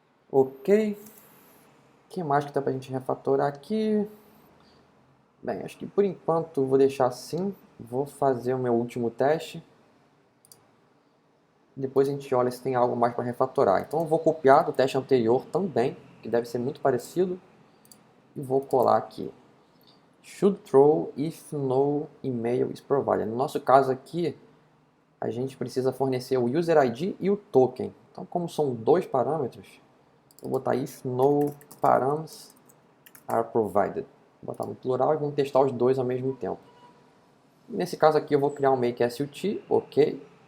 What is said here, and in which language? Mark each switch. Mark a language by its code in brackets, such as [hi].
[pt] Ok, o que mais que dá para a gente refatorar aqui? Bem, acho que por enquanto vou deixar assim. Vou fazer o meu último teste. Depois a gente olha se tem algo mais para refatorar. Então eu vou copiar do teste anterior também, que deve ser muito parecido. E vou colar aqui. [en] Should throw if no email is provided. [pt] No nosso caso aqui, a gente precisa fornecer o user ID e o token. Então, como são dois parâmetros, vou botar [en] if no params are provided. [pt] Vou botar no plural e vamos testar os dois ao mesmo tempo. Nesse caso aqui eu vou criar um make sut, ok.